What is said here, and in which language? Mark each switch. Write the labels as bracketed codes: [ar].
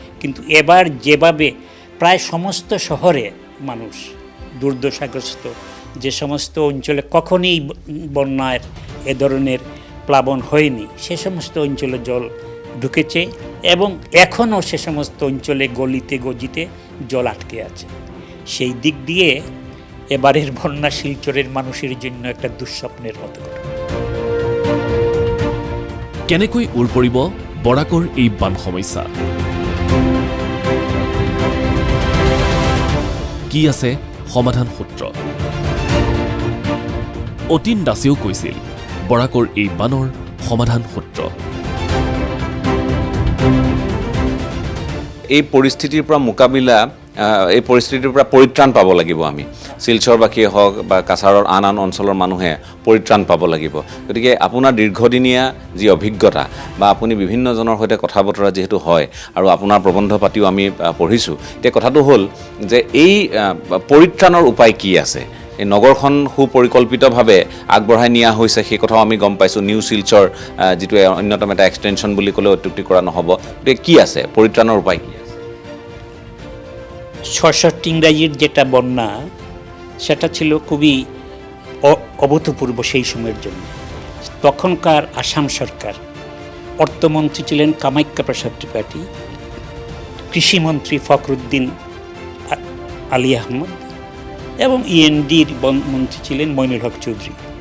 [bn] কিন্তু এবার যেভাবে প্রায় সমস্ত শহরে মানুষ দুর্দশাগ্রস্ত, যে সমস্ত অঞ্চলে কখনই বন্যার এ ধরনের প্লাবন হয়নি, সে সমস্ত অঞ্চলে জল ঢুকেছে এবং এখনও সে সমস্ত অঞ্চলে গলিতে গজিতে জল আটকে আছে। সেই দিক দিয়ে এবারের বন্যা শিলচরের মানুষের জন্য একটা দুঃস্বপ্নের মতো ঘটনা। [as] কেনেকৈ ওৰ পৰিব বৰাকৰ এই বান সমস্যা? কি আছে সমাধান সূত্ৰ? অতীন দাসেও কৈছিল বৰাকৰ এই বানৰ সমাধান সূত্ৰ। এই পৰিস্থিতিৰ পৰা মোকাবিলা, এই পৰিস্থিতিৰ পৰা পৰিত্ৰাণ পাব লাগিব আমি। শিলচৰবাসীয়ে হওক বা কাছাৰৰ আন অঞ্চলৰ মানুহে পৰিত্ৰাণ পাব লাগিব। গতিকে আপোনাৰ দীৰ্ঘদিনীয়া যি অভিজ্ঞতা বা আপুনি বিভিন্নজনৰ সৈতে কথা বতৰা যিহেতু হয় আৰু আপোনাৰ প্ৰবন্ধ পাতিও আমি পঢ়িছোঁ, এতিয়া কথাটো হ'ল যে এই পৰিত্ৰাণৰ উপায় কি আছে? এই নগৰখন সুপৰিকল্পিতভাৱে আগবঢ়াই নিয়া হৈছে, সেই কথাও আমি গম পাইছোঁ। নিউ শিলচৰ যিটো অন্যতম এটা এক্সটেনশ্যন বুলি ক'লেও অত্যুক্তি কৰা নহ'ব। গতিকে কি আছে, পৰিত্ৰাণৰ উপায় কি আছে? [bn] 66 ইংরাজির যেটা বন্যা, সেটা ছিল খুবই অভূতপূর্ব সেই সময়ের জন্য। তখনকার আসাম সরকার, অর্থমন্ত্রী ছিলেন কামাখ্যা প্রসাদ ত্রিপাঠী, কৃষিমন্ত্রী ফখরুদ্দিন আলী আহমদ এবং ইএনডির মন্ত্রী ছিলেন মইনুল হক চৌধুরী।